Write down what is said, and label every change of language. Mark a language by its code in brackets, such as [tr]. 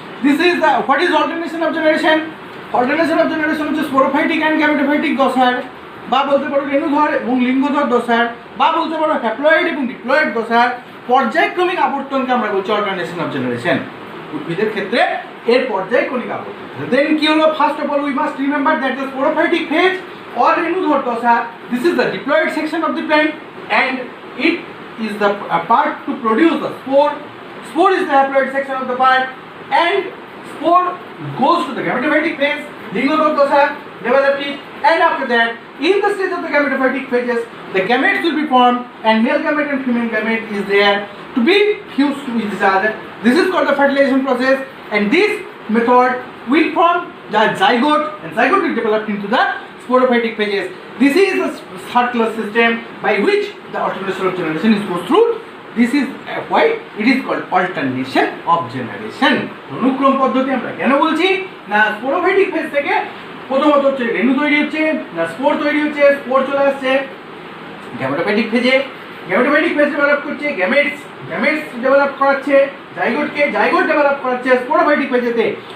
[en] This is the what is alternation of generation. [bn] Alternation of generation হচ্ছে sporophytic and gametophytic দশার, বা বলতে পারো রেণুধর এবং লিঙ্গধর দশার, বা বলতে পারো হ্যাপ্লয়েড এবং ডিপ্লয়েড দশার পর্যায়ক্রমিক আবর্তনকে আমরা বলছি অল্টারনেশন অফ জেনারেশন। উদ্ভিদের ক্ষেত্রে এর পর্যায়ক্রমিক আবর্তন। [en] then [bn] কি হলো, [en] First of all we must remember that the sporophytic phase or রেণুধর দশা, this is the diploid section of the plant and it is the part to produce the spore. Spore is the haploid section of the part and spore goes to the gametophytic phase, লিঙ্গধর দশা developing, and after that in the stage of the gametophytic phases the gametes will be formed and male gamete and female gamete is there to be fused to each other. This is called the fertilization process, and this method will form the zygote, and zygote will develop into the sporophytic phases. This is the circular system by which the alternation of generation is goes through. This is why it is called alternation of generation. [bn] অনুক্রম পদ্ধতি আমরা কেন বলছি না, sporophytic phase থেকে প্রথমত হচ্ছে রেণু তৈরি হচ্ছে, না স্পোর তৈরি হচ্ছে, স্পোর চলে আসছে গ্যামেটোফাইটিক ফেজে, গ্যামেটোফাইটিক ফেজ ডেভেলপ করছে, গ্যামেটস ডেভেলপ করাচ্ছে, জাইগোট ডেভেলপ করাচ্ছে স্পোরোফাইটিক ফেজেতে।